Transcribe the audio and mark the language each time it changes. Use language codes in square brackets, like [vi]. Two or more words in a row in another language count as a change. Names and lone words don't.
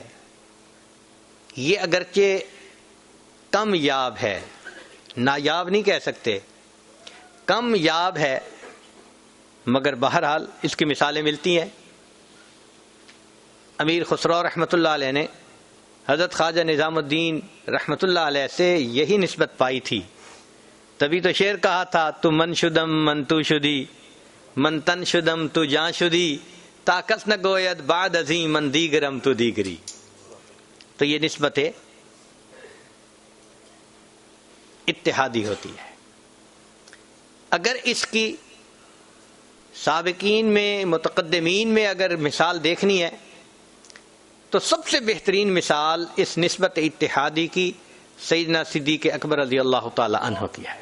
[ur] یہ اگرچہ کم یاب ہے، نایاب نہیں کہہ سکتے، کم یاب ہے، مگر بہرحال اس کی مثالیں ملتی ہیں۔ امیر خسرو [ar] رحمۃ اللہ علیہ [ur] نے حضرت خواجہ نظام الدین [ar] رحمۃ اللہ علیہ [ur] سے یہی نسبت پائی تھی، تبھی تو شعر کہا تھا [fa] تو من شدم من تو شدی، من تن شدم تو جان شدی، تا کس نہ گوید بعد عظیم من دیگرم تو دیگری۔ [ur] تو یہ نسبت اتحادی ہوتی ہے۔ اگر اس کی سابقین میں متقدمین میں اگر مثال دیکھنی ہے تو سب سے بہترین مثال اس نسبت اتحادی کی سیدنا صدیق اکبر [ar] رضی اللہ تعالی عنہ [ur] کی ہے۔